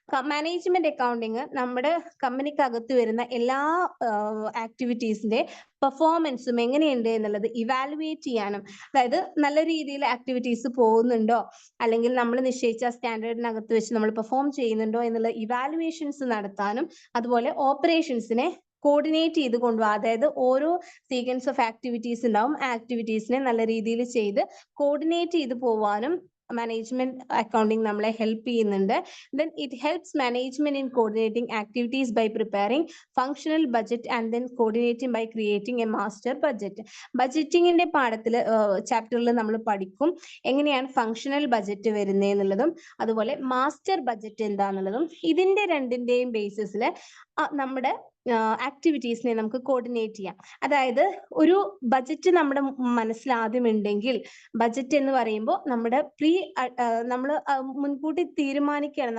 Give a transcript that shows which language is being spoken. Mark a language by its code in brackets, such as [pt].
[ml] Management accounting നമ്മുടെ കമ്പനിക്കകത്ത് വരുന്ന എല്ലാ ആക്ടിവിറ്റീസിന്റെ പെർഫോമൻസും എങ്ങനെയുണ്ട് എന്നുള്ളത് ഇവാലുവേറ്റ് ചെയ്യാനും, അതായത് നല്ല രീതിയിൽ ആക്ടിവിറ്റീസ് പോകുന്നുണ്ടോ അല്ലെങ്കിൽ നമ്മൾ നിശ്ചയിച്ച സ്റ്റാൻഡേർഡിനകത്ത് വെച്ച് നമ്മൾ പെർഫോം ചെയ്യുന്നുണ്ടോ എന്നുള്ള ഇവാലുവേഷൻസ് നടത്താനും, അതുപോലെ ഓപ്പറേഷൻസിനെ കോർഡിനേറ്റ് ചെയ്ത് കൊണ്ടുപോകാം. അതായത് ഓരോ സീക്വൻസ് ഓഫ് ആക്ടിവിറ്റീസ് ഉണ്ടാവും, ആ ആക്ടിവിറ്റീസിനെ നല്ല രീതിയിൽ ചെയ്ത് കോർഡിനേറ്റ് ചെയ്ത് പോവാനും മാനേജ്മെന്റ് അക്കൗണ്ടിങ് നമ്മളെ ഹെൽപ്പ് ചെയ്യുന്നുണ്ട്. [en] Then it helps management in coordinating activities by preparing functional budget and then coordinating by creating a master budget. [ml] ബഡ്ജറ്റിങ്ങിന്റെ ചാപ്റ്ററിൽ നമ്മൾ പഠിക്കും എങ്ങനെയാണ് ഫങ്ഷണൽ ബഡ്ജറ്റ് വരുന്നത് എന്നുള്ളതും അതുപോലെ മാസ്റ്റർ ബഡ്ജറ്റ് എന്താന്നുള്ളതും. ഇതിന്റെ രണ്ടിന്റെയും ബേസിസിൽ നമ്മുടെ ആക്ടിവിറ്റീസിനെ നമുക്ക് കോർഡിനേറ്റ് ചെയ്യാം. അതായത് ഒരു ബഡ്ജറ്റ് നമ്മുടെ മനസ്സിൽ ആദ്യം ഉണ്ടെങ്കിൽ, ബഡ്ജറ്റ് എന്ന് പറയുമ്പോൾ നമ്മുടെ നമ്മൾ മുൻകൂട്ടി തീരുമാനിക്കുകയാണ്.